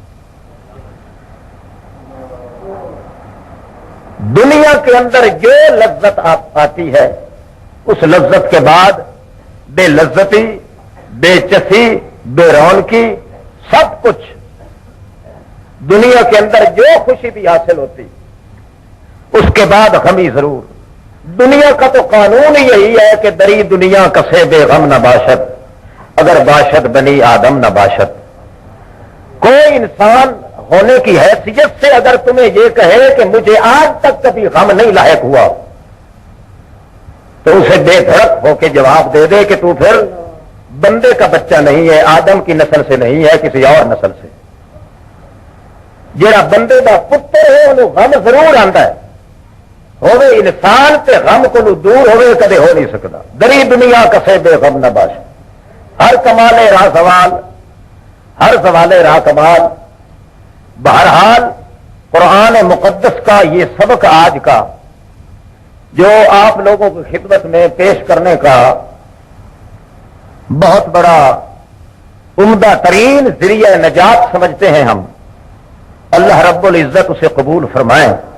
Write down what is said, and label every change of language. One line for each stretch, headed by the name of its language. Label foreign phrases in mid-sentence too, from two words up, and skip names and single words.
Urdu: دنیا کے اندر جو لذت آتی ہے اس لذت کے بعد بے لذتی، بے چسی، بے رونقی، سب کچھ دنیا کے اندر جو خوشی بھی حاصل ہوتی اس کے بعد غمی ضرور۔ دنیا کا تو قانون یہی ہے کہ
Persian: دری دنیا کسے بے غم نہ باشد، اگر باشد بنی آدم نہ باشد۔
Urdu: کوئی انسان ہونے کی حیثیت سے اگر تمہیں یہ کہے کہ مجھے آج تک کبھی غم نہیں لاحق ہوا تو اسے بے دھڑک ہو کے جواب دے دے کہ تو پھر بندے کا بچہ نہیں ہے، آدم کی نسل سے نہیں ہے، کسی اور نسل سے۔
Punjabi: جڑا بندے دا پتر ہے انہوں
Urdu: غم ضرور آتا ہے،
Punjabi: ہوے انسان تے غم کو دور ہوے کدے
Urdu: ہو نہیں سکتا۔
Persian: دری دنیا کسے بے غم نہ باش، ہر کمالے راہ سوال، ہر سوالے راہ کمال۔
Urdu: بہرحال قرآن مقدس کا یہ سبق آج کا جو آپ لوگوں کی خدمت میں پیش کرنے کا بہت بڑا عمدہ ترین ذریعہ نجات سمجھتے ہیں ہم، اللہ رب العزت اسے قبول فرمائیں۔